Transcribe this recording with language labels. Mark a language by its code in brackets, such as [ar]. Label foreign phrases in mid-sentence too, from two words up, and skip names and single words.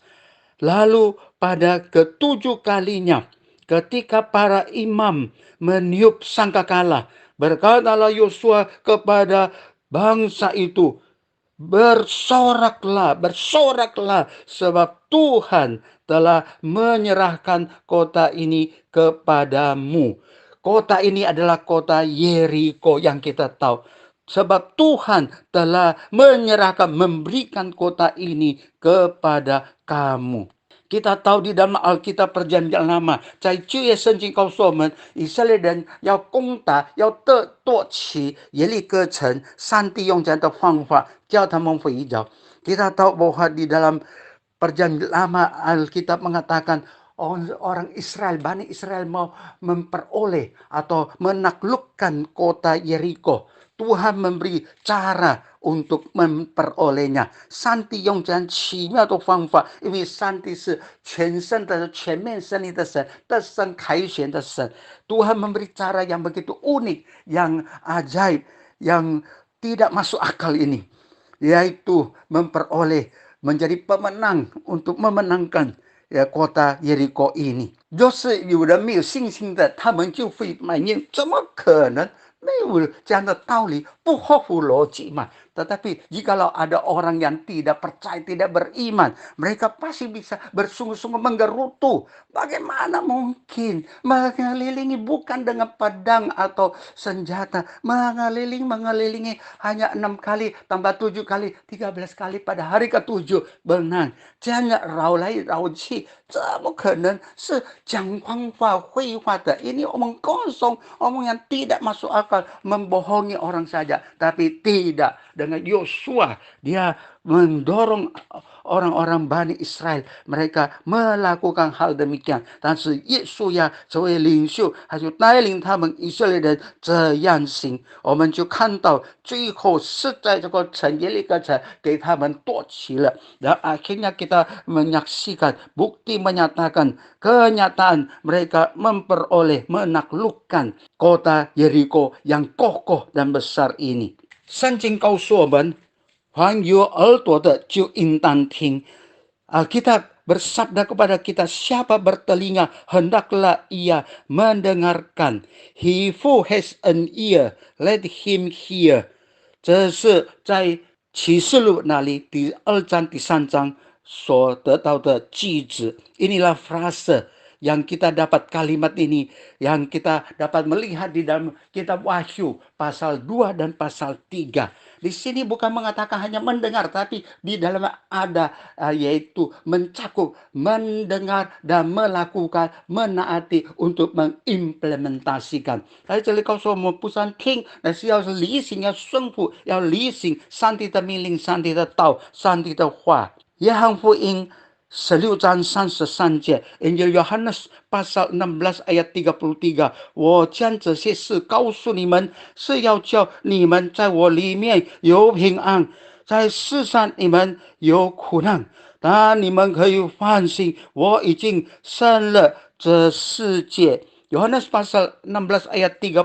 [id] Lalu pada ketujuh kalinya, ketika para imam meniup sangkakala, berkatalah Yosua kepada bangsa itu, bersoraklah, sebab Tuhan telah menyerahkan kota ini kepadamu. Kota ini adalah kota Yeriko yang kita tahu. Sebab Tuhan telah menyerahkan, memberikan kota ini kepada kamu. Kita tahu di dalam Alkitab Perjanjian Lama， [zh] 在旧约圣经告诉我们，以色列人要攻打，要夺取耶利哥城，上帝用这样的方法叫他们回脚。 [id] Kita tahu bahwa di dalam Perjanjian Lama Alkitab mengatakan orang Israel, Bani Israel mau memperoleh atau menaklukkan kota Yeriko, Tuhan memberi cara untuk memperolehnya。 [zh] 上帝用这样奇妙的方法，因为上帝是全胜的、全面胜利的神，得胜凯旋的神。 [id] Tuhan memberi cara yang begitu unik, yang ajaib, yang tidak masuk akal ini, yaitu memperoleh menjadi pemenang untuk memenangkan kota Yeriko ini。 [zh] 就是有人没有信心的，他们就会埋怨，怎么可能？没有这样的道理，不合乎逻辑嘛。 [id] Tetapi jikalau ada orang yang tidak percaya, tidak beriman, mereka pasti bisa bersungguh-sungguh menggerutu. Bagaimana mungkin mengelilingi bukan dengan pedang atau senjata, mengelilingi hanya 6 kali tambah 7 kali, 13 kali pada hari ke-7 menang。 [zh] 这样的绕来绕去，怎么可能是讲谎话、废话的 ？ [id] Ini omong kosong, omong yang tidak masuk akal, membohongi orang saja. Tapi tidak, dengan Yosua dia mendorong orang-orang Bani Israel, mereka melakukan hal demikian。 [zh] 但是耶稣呀，作为领袖，他就带领他们以色列人这样行。我们就看到最后是在这个城耶利哥城给他们夺取了。 [id] Dan akhirnya kita menyaksikan bukti menyatakan kenyataan mereka memperoleh menaklukkan kota Yeriko yang kokoh dan besar ini。 [zh] 圣经告诉我们，凡有耳朵的就应当听。 [id] Alkitab bersabda kepada kita, siapa bertelinga hendaklah ia mendengarkan. [en] He who has an ear, let him hear。 [zh] 这是在启示录那里第2章、第3章所得到的句子。 [id] Inilah frase yang kita dapat kalimat ini, yang kita dapat melihat di dalam kitab Wahyu pasal 2 dan pasal 3. Di sini bukan mengatakan hanya mendengar, tapi di dalam ada yaitu mencakup mendengar dan melakukan, menaati untuk mengimplementasikan。 [zh] 在这里告诉我们，不但听，而是要履行，要顺服，要履行上帝的命令、上帝的道、上帝的话。约翰福音16章33节 [id] ，Injil Yohanes pasal 16 ayat 33， [zh] 我将这些事告诉你们，是要叫你们在我里面有平安，在世上你们有苦难，但你们可以放心，我已经胜了这世界。 [id] Yohanes pasal 16 ayat